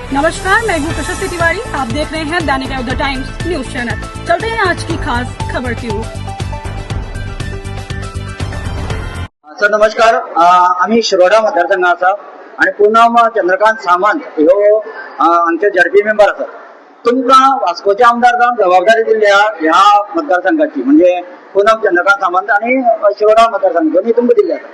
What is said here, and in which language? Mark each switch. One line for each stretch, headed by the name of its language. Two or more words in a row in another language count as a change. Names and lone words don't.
Hindi: नमस्कार, मैं हूँ प्रशस्ति तिवारी। आप देख रहे हैं दैनिक द टाइम्स न्यूज चैनल। चलते हैं आज की खास खबर की ओर।
Konkani: सर नमस्कार, आम्ही शिरोडा मतदारसंघाचा आणि पूनम चंद्रकांत सामंत ह्यो आमचे झडपी मेंबर आसात. तुमकां वास्कोचे आमदार जावन जबाबदारी दिल्ली ह्या मतदारसंघाची, म्हणजे पूनम चंद्रकांत सामंत आणि शिरोडा मतदारसंघ दोन्ही तुमकां दिल्ले आसा.